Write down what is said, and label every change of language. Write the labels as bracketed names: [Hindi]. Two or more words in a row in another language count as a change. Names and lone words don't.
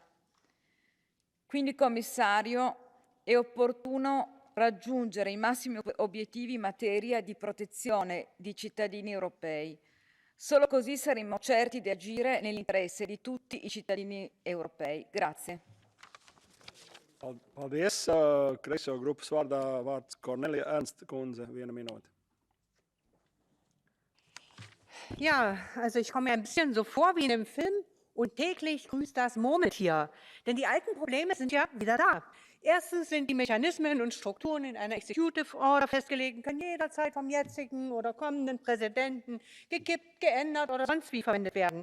[Italian] Quindi, Commissario, è opportuno raggiungere i massimi obiettivi in materia di protezione di cittadini europei. Solo così saremo certi di agire nell'interesse di tutti i cittadini europei. Grazie. [Latvian] Paldies. Kreiso grupas vārdā vārds Kornelija Ernst kundze, 1 Minute. [German] Ja, also ich komme mir ein bisschen so vor wie in einem Film und täglich grüßt das Murmeltier. Denn die alten Probleme sind ja wieder da. Erstens sind die Mechanismen und Strukturen in einer [English] Executive Order [German] festgelegt, können jederzeit vom jetzigen oder kommenden Präsidenten gekippt, geändert oder sonst wie verwendet werden.